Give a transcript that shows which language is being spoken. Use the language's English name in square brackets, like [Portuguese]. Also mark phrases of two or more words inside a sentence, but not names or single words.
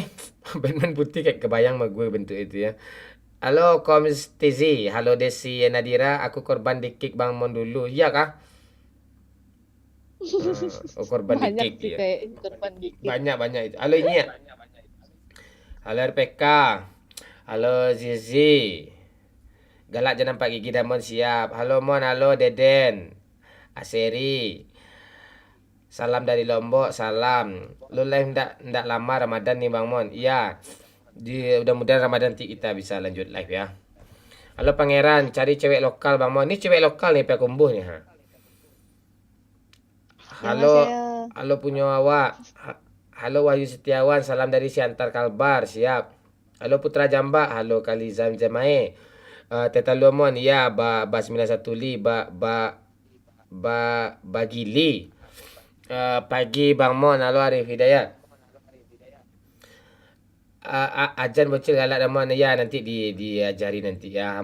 [Indonesian] Batman putih kayak kebayang sama gue bentuk itu ya. Halo Komstizi. Halo Desi Nadira. Aku korban di kick Bang Mon dulu. Iya kah? Korban di Banyak kick sih ya. kayak korban dikit. Banyak itu. Halo ini ya. Halo RPK. Halo Zizi. Galak jangan nampak gigi dan Mon siap. Halo Mon, halo Deden. Aseri. Salam dari Lombok, salam. Lu live ndak lama Ramadan nih Bang Mon. Iya. Mudah-mudahan Ramadan nanti kita bisa lanjut live ya. Halo Pangeran, cari cewek lokal Bang Mon. Ini cewek lokal nih Pak Kumbuh nih ha. Halo punya awak. Halo Wahyu Setiawan, salam dari Siantar Kalbar, siap. Halo Putra Jambak, halo Kalizam Jamae. Teta Luamon, ya, Ba 915, Bagili. Pagi Bang Mon, halo Arif Hidayat. Ajan bocil galak dan Mon, ya nanti diajari nanti ya.